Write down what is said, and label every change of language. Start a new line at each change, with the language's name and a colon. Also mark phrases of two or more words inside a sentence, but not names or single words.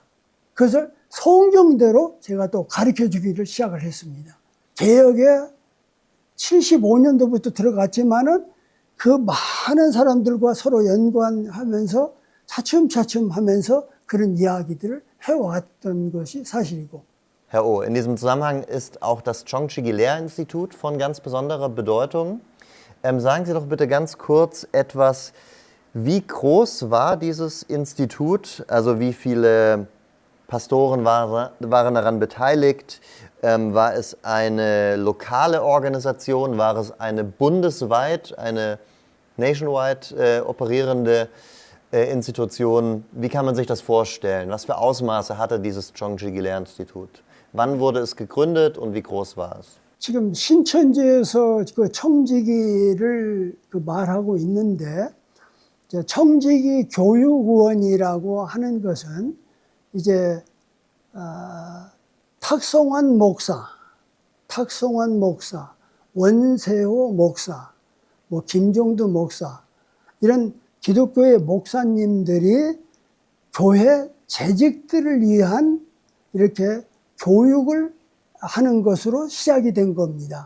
Korean: 그것을 성경대로 제가 또 가르쳐 주기를 시작을 했습니다. 개혁에 75년도부터 들어갔지만은 그 많은 사람들과 서로 연관하면서 차츰차츰 하면서 그런 이야기들을 해왔던 것이 사실이고.
German: Herr Oh, in diesem Zusammenhang ist auch das Chongqing Lehrinstitut von ganz besonderer Bedeutung. Sagen Sie doch bitte ganz kurz etwas, wie groß war dieses Institut, also wie viele Pastoren waren daran beteiligt, war es eine lokale Organisation, war es eine bundesweit, eine nationwide operierende Institution? Wie kann man sich das vorstellen? Was für Ausmaße hatte dieses Chongqing Lehrinstitut? Wann wurde es gegründet und wie groß war es?
Korean: 지금 신천지에서 그 청지기를 그 말하고 있는데 청지기 교육원이라고 하는 것은 이제 탁송환 목사, 원세호 목사, 뭐 김종두 목사 이런 기독교의 목사님들이 교회 재직들을 위한 이렇게 교육을 하는 것으로 시작이 된 겁니다.